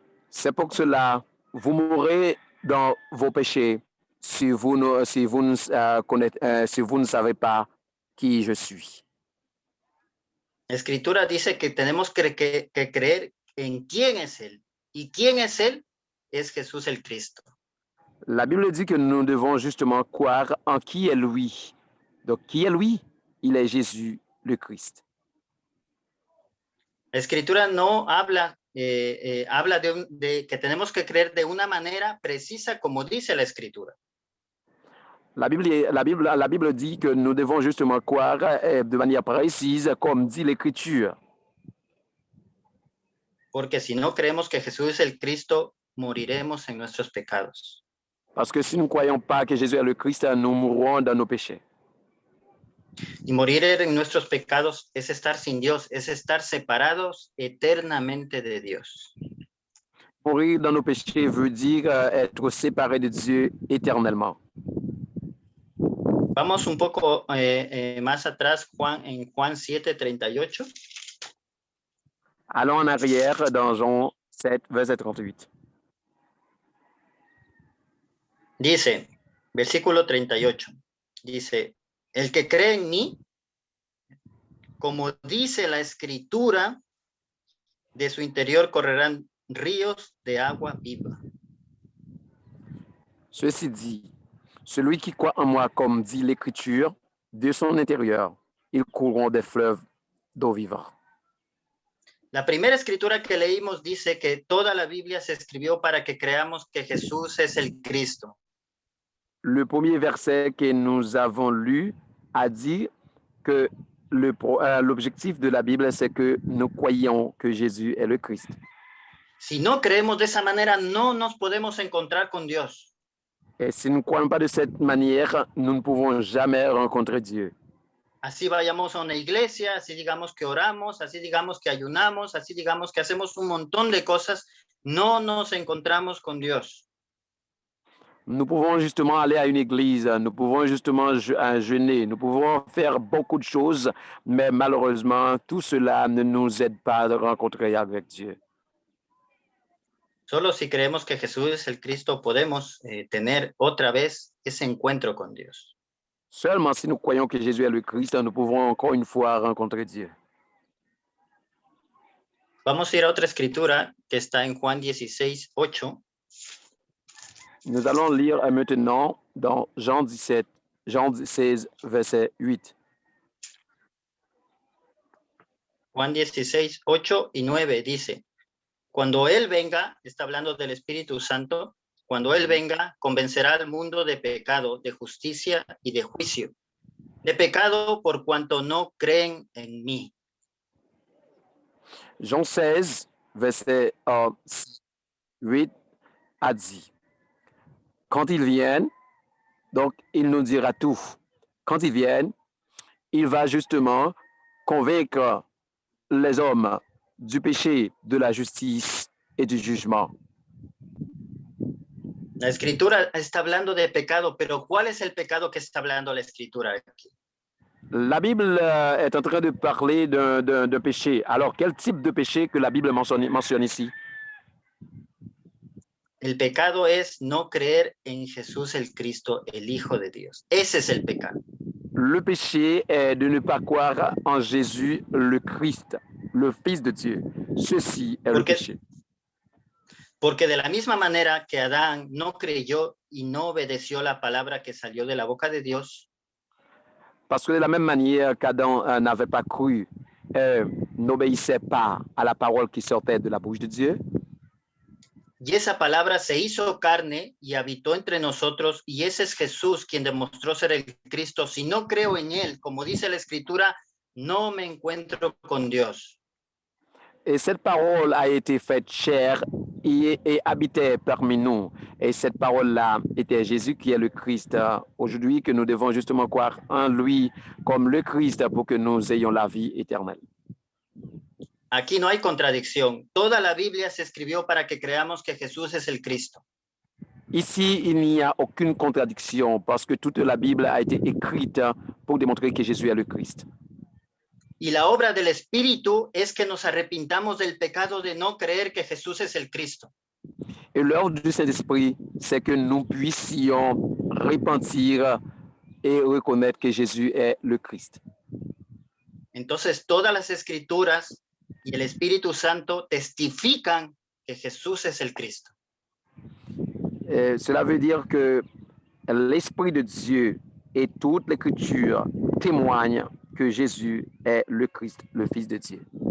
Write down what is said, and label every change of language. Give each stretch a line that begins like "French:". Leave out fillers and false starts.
French: C'est pour cela, vous mourrez dans vos péchés si vous ne savez pas qui je suis.
Spanish: La Escritura dice que tenemos que creer en quién es Él. ¿Y quién es Él? Es Jesús el Cristo.
French: La Bible dit que nous devons justement croire en qui est lui. Donc, qui est lui? Il est Jésus, le Christ.
Spanish: La Escritura no habla, habla de que tenemos que creer de una manera precisa como dice la Escritura.
French: La Bible dit que nous devons justement croire de manière précise comme dit l'Écriture.
Spanish: Porque si no creemos que Jesús es el Cristo, moriremos en nuestros pecados.
French: Parce que si nous ne croyons pas que Jésus est le Christ, nous mourrons dans nos péchés.
Spanish: Y morir en nuestros pecados es estar sin Dios, es estar separados eternamente de Dios.
French: Mourir dans nos péchés veut dire être séparé de Dieu éternellement.
Spanish: Vamos un poco más atrás, en Juan 7:38.
French: Allons en arrière dans Jean 7, verset 38.
Spanish: Dice, versículo 38, dice, El que cree en mí, como dice la escritura, de su interior correrán ríos de agua viva.
French: Ceci dit, celui qui croit en moi, comme dit l'Écriture, de son intérieur, ils courront des fleuves d'eau vivante.
Spanish: La primera escritura que leímos dice que toda la Biblia se escribió para que creamos que Jesús es el Cristo.
French: Le premier verset que nous avons lu a dit que l'objectif de la Bible, c'est que nous croyons que Jésus est le Christ.
Spanish: Si no creemos de esa manera, no nos podemos encontrar con Dios.
French: Et si nous ne croyons pas de cette manière, nous ne pouvons jamais rencontrer Dieu.
Spanish: Así vayamos a una iglesia, así digamos que oramos, así digamos que ayunamos, así digamos que hacemos un montón de cosas, no nos encontramos con Dios.
French: Nous pouvons justement aller à une église, nous pouvons justement jeûner, nous pouvons faire beaucoup de choses, mais malheureusement, tout cela ne nous aide pas à rencontrer avec Dieu.
Spanish: Solo si creemos que Jesús es el Cristo, podemos tener otra vez ese encuentro con Dios.
French: Seulement si nous croyons que Jésus est le Christ, nous pouvons encore une fois rencontrer Dieu.
Spanish: Vamos a ir a otra escritura que está en Juan 16, 8.
French: Nous allons lire maintenant dans Jean 16, verset 8.
Spanish: Juan 16, 8 y 9 dice, cuando Él venga, está hablando del Espíritu Santo, cuando Él venga, convencerá al mundo de pecado, de justicia y de juicio. De pecado por cuanto no creen en mí.
French: Jean 16, verset 8 a dit, quand ils viennent, donc il nous dira tout. Quand ils viennent, il va justement convaincre les hommes du péché, de la justice et du jugement.
Spanish: La escritura está hablando de pecado, pero ¿cuál es el pecado que está hablando la escritura aquí?
French: La Bible est en train de parler d'un péché. Alors, quel type de péché que la Bible mentionne ici?
Spanish: El pecado es no creer en Jesús el Cristo, el Hijo de Dios. Ese es el pecado.
French: Le péché est de ne pas croire en Jésus, le Christ, le Fils de Dieu. Ceci est le péché.
Spanish: Porque de la misma manera que Adán no creyó y no obedeció la palabra que salió de la boca de Dios.
French: Parce que de la même manière qu'Adam n'avait pas cru, n'obéissait pas à la parole qui sortait de la bouche de Dieu.
Spanish: Y esa palabra se hizo carne y habitó entre nosotros, y ese es Jesús quien demostró ser el Cristo. Si no creo en él, como dice la escritura, no me encuentro con Dios.
French: Et cette parole a été faite chair et habitait parmi nous. Et cette parole-là était Jésus qui est le Christ. Aujourd'hui, que nous devons justement croire en lui comme le Christ pour que nous ayons la vie éternelle.
Spanish: Aquí no hay contradicción. Toda la Biblia se escribió para que creamos que Jesús es el Cristo.
French: Ici, il n'y a aucune contradiction parce que toute la Bible a été écrite pour démontrer que Jésus est le Christ.
Spanish: Y la obra del Espíritu es que nos arrepintamos del pecado de no creer que Jesús es el Cristo.
French: Et l'œuvre du Saint-Esprit, c'est que nous puissions repentir et reconnaître que Jésus est le Christ.
Spanish: Entonces, todas las escrituras y el Espíritu Santo testifican que Jesús es el Cristo.
French: Cela veut dire que l'Esprit de Dieu et toute l'Écriture témoignent que Jésus est le Christ, le Fils de Dieu.